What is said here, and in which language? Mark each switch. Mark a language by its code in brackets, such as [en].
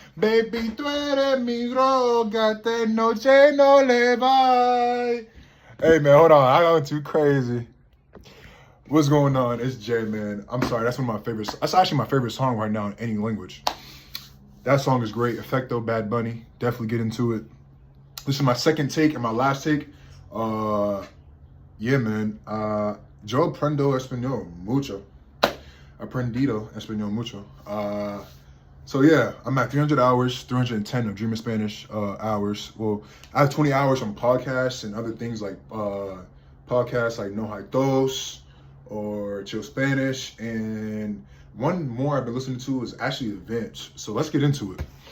[es] Baby, tú eres mi droga, de noche no le va. [en] Hey man, hold on, I got too crazy. What's going on? It's Jay, man. I'm sorry, that's one of my favorites. That's actually my favorite song right now in any language. That song is great. Effecto, Bad Bunny. Definitely get into it. This is my second take and my last take. Yeah, man. [es] Yo aprendo español mucho. Aprendido español mucho. [en] So yeah, I'm at 300 hours, 310 of Dreaming Spanish hours. Well, I have 20 hours on podcasts and other things like podcasts like No Hay Dos or Chill Spanish. And one more I've been listening to is actually events. So let's get into it.